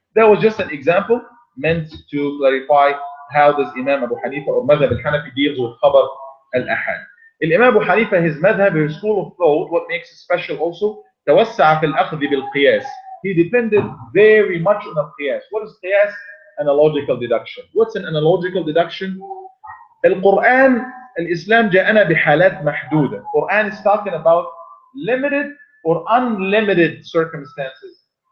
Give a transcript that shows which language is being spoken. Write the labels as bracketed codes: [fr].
[en] That was just an example meant to clarify how does Imam Abu Hanifa or Madhab al-Hanafi deals with khabar al-ahad. Imam Abu Hanifa, his madhab, his school of thought, what makes it special also, [ar] توسع في الأخذ بالقياس. [en] He depended very much on the qiyas. What is qiyas? Analogical deduction. What's an analogical deduction? [ar] القرآن الإسلام جاءنا بحالات محدودة. [en] Quran is talking about limited or unlimited circumstances.